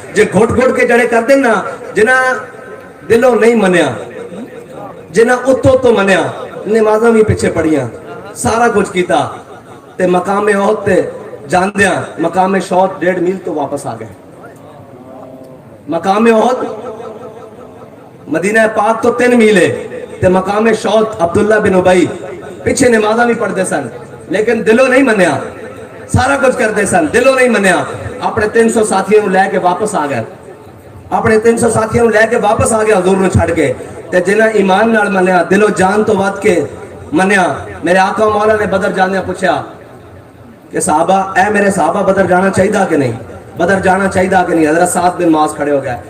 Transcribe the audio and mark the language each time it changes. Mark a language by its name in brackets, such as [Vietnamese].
[Punjabi] جے گھٹ گھٹ کے جڑے کردے نا, جنہاں دلوں نہیں منیا, جنہاں اتو تو منیا, نمازاں بھی پیچھے پڑیاں, سارا کچھ کیتا, تے مقام احد تے جاندیاں مقام شوت 1.5 میل تو واپس آ گئے. مقام احد مدینہ پاک تو 3 میل ہے, تے مقام شوت عبداللہ بن ابی پیچھے نمازاں بھی پڑھتے سن, لیکن دلوں نہیں منیا. سارا کچھ کرتے سن, دلوں نہیں منیا. اپنے 300 ساتھیوں لے کے واپس آ گئے, اپنے 300 ساتھیوں لے کے واپس آ گیا حضور نے چھڑ کے. تے جنہاں ایمان نال منیا, دل و جان تو ود کے منیا. [Urdu] میرے آقا مولا نے بدر جانے پوچھا کہ صحابہ, اے میرے صحابہ بدر جانا چاہیے کہ نہیں, بدر جانا چاہیے کہ نہیں. حضرت سعد بن معاذ کھڑے ہو گئے.